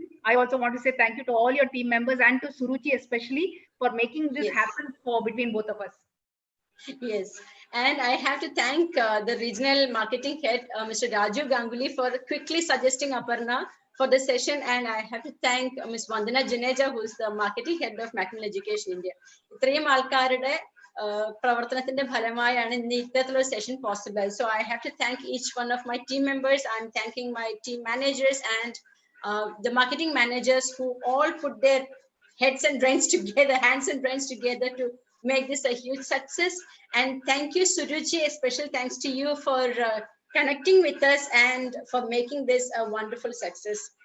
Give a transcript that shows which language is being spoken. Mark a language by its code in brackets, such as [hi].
[en] I also want to say thank you to all your team members and to Suruchi especially for making this happen between both of us. Yes, and I have to thank the regional marketing head, Mr. Raju Ganguly, for quickly suggesting Aparna for the session, and I have to thank Ms. Vandana Juneja, who is the marketing head of Macmillan Education India. [ml] ഇത്രയും ആൾക്കാരുടെ പ്രവർത്തനത്തിന്റെ ഫലമായാണ് ഇന്ന് ഇത്തരത്തിലുള്ള session possible. [en] So I have to thank each one of my team members. I am thanking my team managers and the marketing managers who all put their hands and brains together to make this a huge success. And thank you, Suruchi, a special thanks to you for connecting with us and for making this a wonderful success.